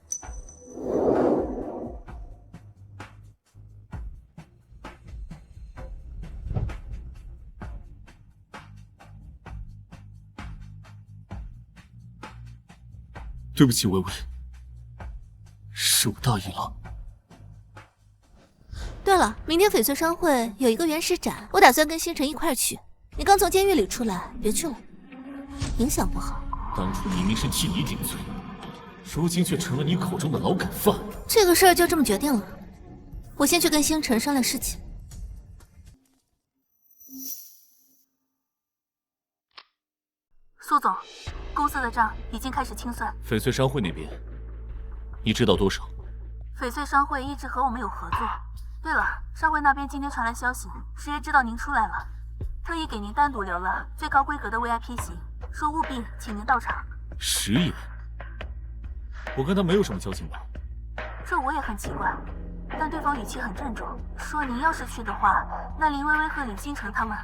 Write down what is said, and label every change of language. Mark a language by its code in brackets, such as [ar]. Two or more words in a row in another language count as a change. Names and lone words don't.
[zh] 对不起，微微，是我大意了。对了，明天翡翠商會有一個原石展，我打算跟星辰一塊去。你剛從監獄裡出來，別去了，影響不好。當初明明是替你頂罪，如今卻成了你口中的勞改犯。這個事兒就這麼決定了，我先去跟星辰商量事情。蘇總，公司的賬已經開始清算。翡翠商會那邊，你知道多少？翡翠商會一直和我們有合作。對了，商會那邊今天傳來消息，石爺知道您出來了，特意給您單獨留了最高規格的 VIP 席，說務必請您到場。石爺，我跟他沒有什麼交情吧？這我也很奇怪，但對方語氣很鄭重，說您要是去的話，那林薇薇和李星辰他們，